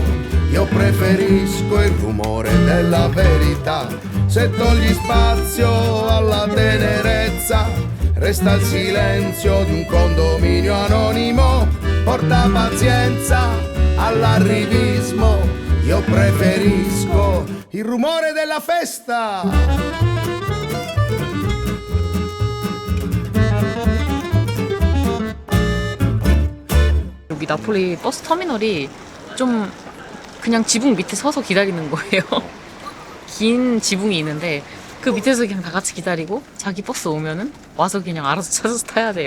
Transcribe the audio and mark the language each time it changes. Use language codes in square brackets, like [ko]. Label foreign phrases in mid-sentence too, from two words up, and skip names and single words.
[it] Io preferisco il rumore della verità, se togli spazio alla tenerezza, resta il silenzio di un condominio anonimo, porta pazienza all'arrivismo. Io preferisco il rumore della festa. [ko] 여기 나폴리 버스 터미널이 좀 그냥 지붕 밑에 서서 기다리는 거예요. 긴 지붕이 있는데 그 밑에서 그냥 다 같이 기다리고 자기 버스 오면은 와서 그냥 알아서 찾아서 타야 돼요.